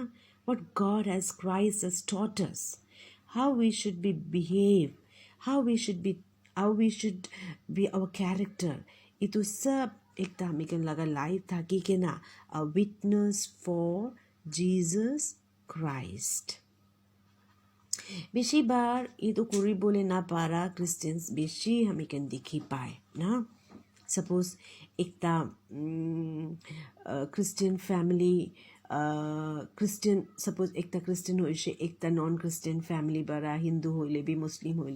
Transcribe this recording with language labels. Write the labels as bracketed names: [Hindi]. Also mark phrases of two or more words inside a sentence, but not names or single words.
[English] What God has, Christ has taught us, how we should behave, how we should be our character. [Naga Pidgin] Itu sab ekta hamikan laga life thaki ke na, [English] a witness for Jesus Christ. [Naga Pidgin] beshi bar ye to koi bole na para Christians beshi hame kon dikhi pai na. Suppose ekta [English] Christian family Christian [Naga Pidgin] suppose ekta Christian hoise ekta [English] non Christian family [Naga Pidgin] bora Hindu hoile bhi Muslim hoile